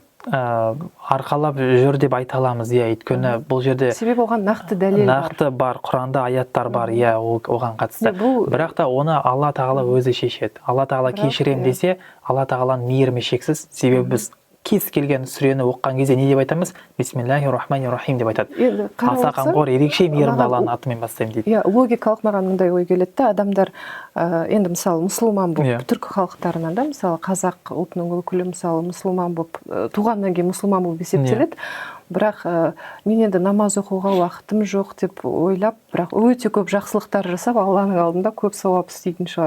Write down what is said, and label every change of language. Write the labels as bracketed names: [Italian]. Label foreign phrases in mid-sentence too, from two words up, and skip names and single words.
[Kazakh] Арқалап жүр деп айта аламыз, өйткені бұл жерде себебі оған нақты дәлел бар. Нақты бар, Құранда аяттар бар, оған қатысты. Бірақ та оны Алла Тағала өзі шешеді. Алла Тағала кешірем десе, Алла Тағаланың мейірімі шексіз. Себебі біз кез келген сүрені оққан кезде не деп айтамыз? [Arabic] بسم الله الرحمن الرحيم [Kazakh] деп айтады. Аса қамқор, ерекше мейірімді Алланың атымен бастаймын дейді. Логикалық маған мындай ой келеді да, адамдар енді мысалы мұсылман болып, түркі халықтарынан да, мысалы қазақ ұлтының өкілі мысалы мұсылман болып, туғаннан кейін мұсылман болып есептеледі. Бірақ мен енді намаз оқуға уақытым жоқ деп ойлап, бірақ өте көп жақсылықтар жасап, Алланың алдында көп сауап істейтін шығар.